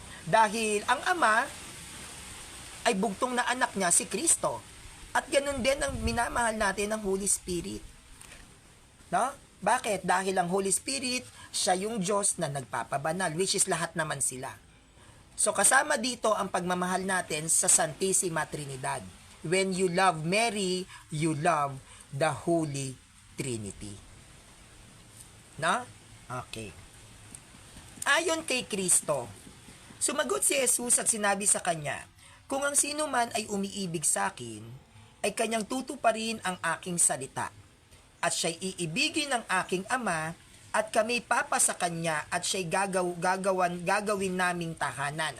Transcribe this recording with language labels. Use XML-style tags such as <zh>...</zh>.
<tl>Dahil ang Ama ay bugtong na anak niya si Kristo. At ganun din ang minamahal natin ng Holy Spirit. No? Bakit? Dahil ang Holy Spirit, siya yung Diyos na nagpapabanal, which is lahat naman sila. So kasama dito ang pagmamahal natin sa Santissima Trinidad.</tl> <en>When you love Mary, you love the Holy Trinity.</en> <tl>No? Okay. Ayon kay Kristo, sumagot si Jesus at sinabi sa kanya, kung ang sino man ay umiibig sa akin, ay kanyang tutuparin ang aking salita. At siya'y iibigin ng aking Ama, at kami papa sa kanya, at siya'y gagawin naming tahanan.</tl>